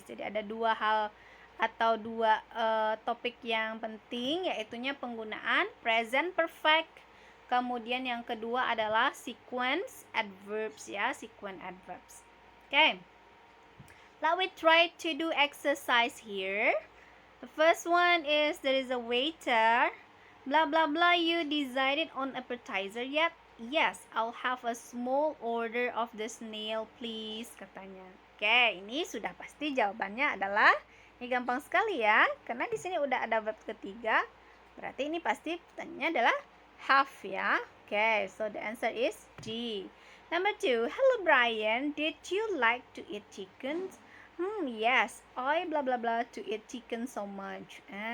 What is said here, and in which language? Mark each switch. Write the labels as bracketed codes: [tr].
[id] Jadi ada dua hal atau dua topik yang penting, yaitunya penggunaan present perfect. Kemudian yang kedua adalah sequence adverbs ya, sequence adverbs. [en] Oke, let we try to do exercise here. The first one is there is a waiter. Blah blah blah. You decided on appetizer yet? Yes, I'll have a small order of the snail, please, katanya. [id] Oke, ini sudah pasti jawabannya adalah ini gampang sekali ya, karena di sini udah ada verb ketiga. Berarti ini pasti pertanyaannya adalah have ya. Oke, [en] so the answer is D. Number 2, hello Brian, did you like to eat chicken? Yes, I blah blah blah to eat chicken so much.